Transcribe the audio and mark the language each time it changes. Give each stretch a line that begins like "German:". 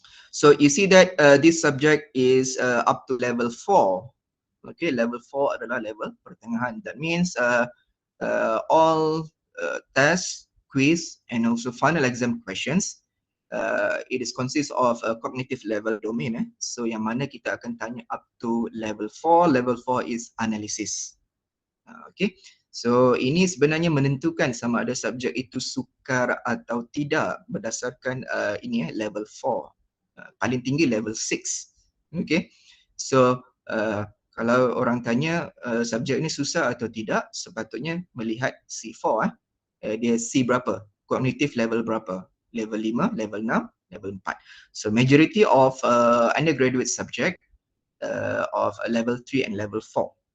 English: So you see that this subject is up to level 4.
Malay: Okay, level 4 adalah level pertengahan.
English: That means all tests, quiz, and also final exam questions. It is consists of a cognitive level domain. So
Malay: yang mana kita akan tanya
English: up to level 4. Level 4 is analysis. Okay.
Malay: So ini sebenarnya menentukan sama ada subjek itu sukar atau tidak berdasarkan level 4. Paling tinggi level 6. Okay. So kalau orang tanya subjek ini susah atau tidak, sepatutnya melihat C4. Dia C berapa? Cognitive level berapa? Level 5, level 6, level 4.
English: So majority of undergraduate subject of level 3 and level 4.